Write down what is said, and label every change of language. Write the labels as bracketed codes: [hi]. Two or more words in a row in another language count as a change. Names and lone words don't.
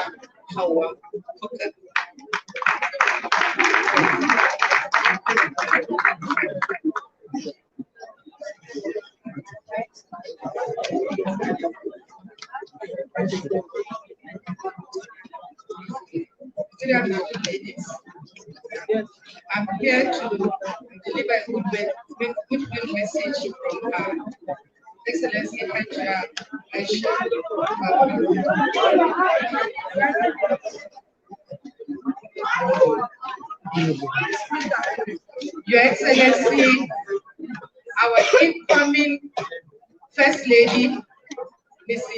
[en] Okay. Good afternoon, ladies. I'm here to deliver a good message from her Excellency Hajiya Aisha. Your Excellency, our incoming First Lady, Mrs.